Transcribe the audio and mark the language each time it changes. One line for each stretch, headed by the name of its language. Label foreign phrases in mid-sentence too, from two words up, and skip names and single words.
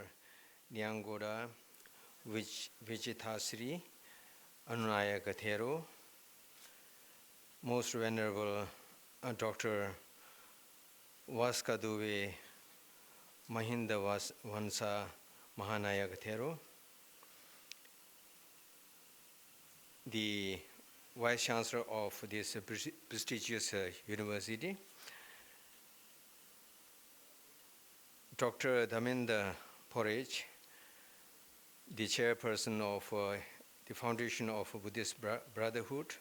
English: Nyangoda Vijitasri Anunaya Gathero, most Venerable Dr. Vaskaduve Mahinda Vansa Mahanaya Gathero, the Vice Chancellor of this prestigious university, Dr. Dhaminda Porage, the chairperson of the Foundation of Buddhist Brotherhood.